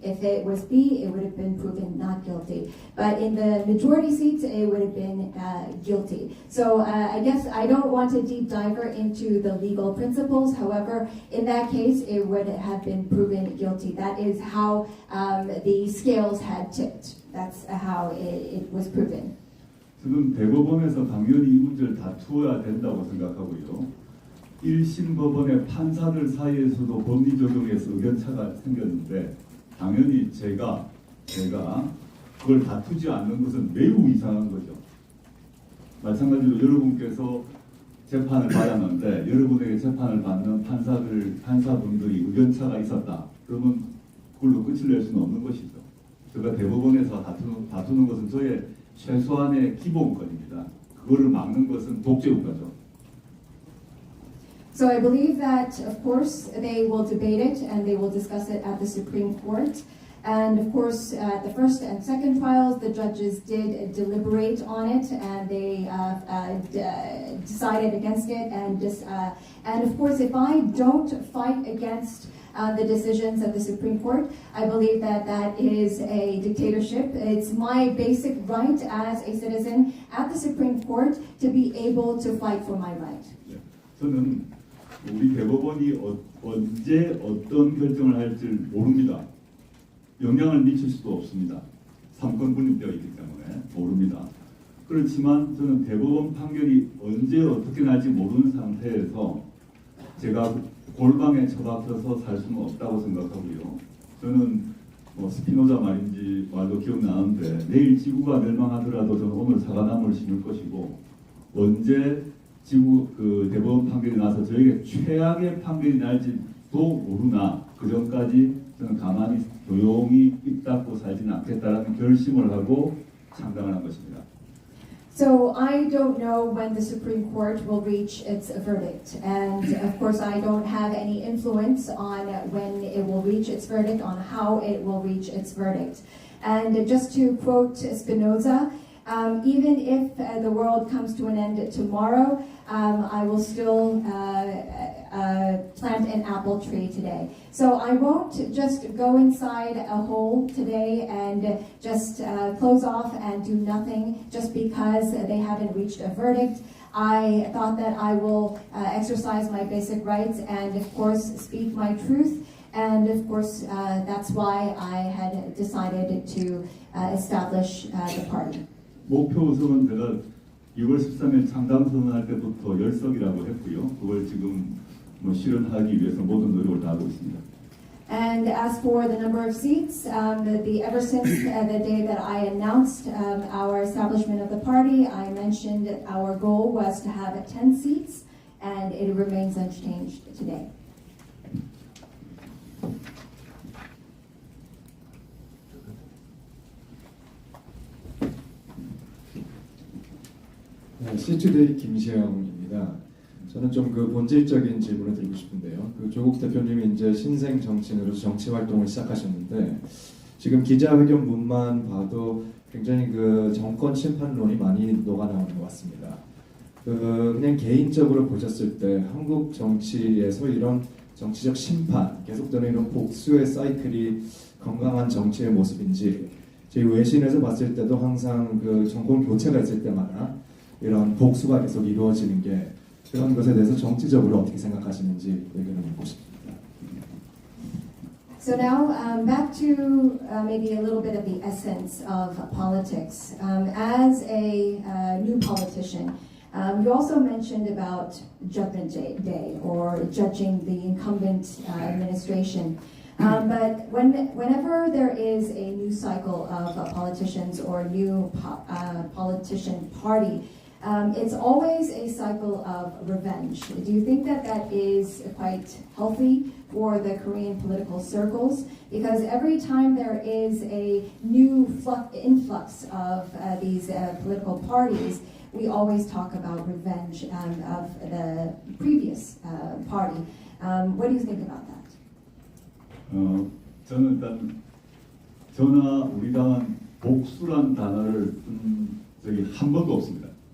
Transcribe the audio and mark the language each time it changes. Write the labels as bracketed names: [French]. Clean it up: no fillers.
[English] If it was B, it would have been proven not guilty. But in the majority seats, it would have been guilty. So I guess I don't want to deep dive into the legal principles. However, in that case, it would have been proven guilty. That is how the scales had tipped. That's how it was proven. [Korean] 저는 대법원에서 당연히 이 문제를 다투어야 된다고 생각하고요. 1심 법원의 판사들 사이에서도 법리 적용에서 의견차가 생겼는데 당연히 제가 그걸 다투지 않는 것은 매우 이상한 거죠. 마찬가지로 여러분께서 재판을 받았는데 여러분에게 재판을 받는 판사분들이 의견차가 있었다. 그러면 그걸로 끝을 낼 수는 없는 것이죠. 제가 대법원에서 다투는 것은 저의 최소한의 기본권입니다. 그거를 막는 것은 독재국가죠. [English] So I believe that, of course, they will debate it and they will discuss it at the Supreme Court. And of course, at the first and second trials, the judges did deliberate on it and they decided against it. And of course, if I don't fight against the decisions of the Supreme Court, I believe that that is a dictatorship. It's my basic right as a citizen at the Supreme Court to be able to fight for my right. [Korean] 저는 우리 대법원이 언제 어떤 결정을 할지 모릅니다. 영향을 미칠 수도 없습니다. 삼권 분립되어 있기 때문에 모릅니다. 그렇지만 저는 대법원 판결이 언제 어떻게 날지 모르는 상태에서 제가 골방에 처박혀서 살 수는 없다고 생각하고요. 저는 스피노자 말도 기억나는데 내일 지구가 멸망하더라도 저는 오늘 사과나무를 심을 것이고 언제 대법원 판결이 나서 저에게 최악의 판결이 날지도 모르나 그 전까지 저는 가만히 조용히 입 닫고 살지는 않겠다라는 결심을 하고 창당을 한 것입니다. [English] So I don't know when the Supreme Court will reach its verdict, and of course I don't have any influence on when it will reach its verdict, on how it will reach its verdict. And just to quote Spinoza, even if the world comes to an end tomorrow, I will still plant an apple tree today. So I won't just go inside a hole today and just close off and do nothing just because they haven't reached a verdict. I thought that I will exercise my basic rights and, of course, speak my truth. And of course, that's why I had decided to establish the party. [Korean] 목표 의석은 제가 6월 13일 창당 선언할 때부터 10석이라고 했고요. 그걸 지금 실현하기 위해서 모든 노력을 다하고 있습니다. [English] And as for the number of seats, ever since the day that I announced our establishment of the party, I mentioned that our goal was to have 10 seats, and it remains unchanged today. [Korean] 시투데이 김시영입니다. 저는 좀 그 본질적인 질문을 드리고 싶은데요. 그 조국 대표님이 이제 신생 정치인으로서 정치 활동을 시작하셨는데 지금 기자회견 문만 봐도 굉장히 그 정권 심판론이 많이 녹아나오는 것 같습니다. 그냥 개인적으로 보셨을 때 한국 정치에서 이런 정치적 심판, 계속되는 이런 복수의 사이클이 건강한 정치의 모습인지 저희 외신에서 봤을 때도 항상 그 정권 교체가 있을 때마다 이런 복수가 계속 이루어지는 게 그런 것에 대해서 정치적으로 어떻게 생각하시는지 의견을 묻고 싶습니다. [English] So now back to maybe a little bit of the essence of politics. As a new politician, you also mentioned about Judgment Day or judging the incumbent administration. But whenever there is a new cycle of politicians or a new politician party, it's always a cycle of revenge. Do you think that that is quite healthy for the Korean political circles? Because every time there is a new influx of these political parties, we always talk about revenge of the previous party. What do you think about that? [Korean] 저는 일단 저나 우리 당은 복수란 단어를 쓴 적이 한 번도 없습니다.